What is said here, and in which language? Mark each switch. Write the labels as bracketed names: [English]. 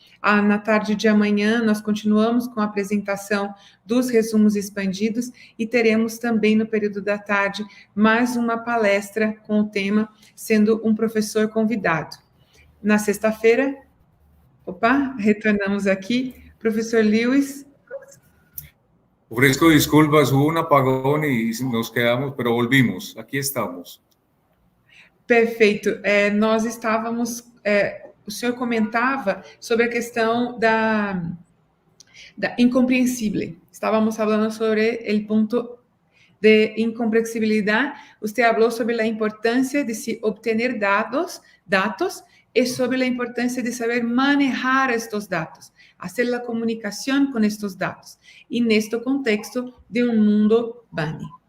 [Portuguese] Na tarde de amanhã, nós continuamos com a apresentação dos resumos expandidos e teremos também no período da tarde mais uma palestra com o tema sendo um professor convidado. Na sexta-feira, retornamos aqui. Professor Lewis. [Spanish] Ofrezco disculpas, hubo un apagón y nos quedamos, pero volvimos, aquí estamos. [Portuguese] Perfeito. Nós estávamos... o senhor comentava sobre a questão da incompreensível. Estávamos falando sobre o ponto de incomprensibilidad. [Spanish] Usted habló sobre la importancia de si obtener datos y sobre la importancia de saber manejar estos datos, hacer la comunicación con estos datos, y en este contexto de un mundo bunny.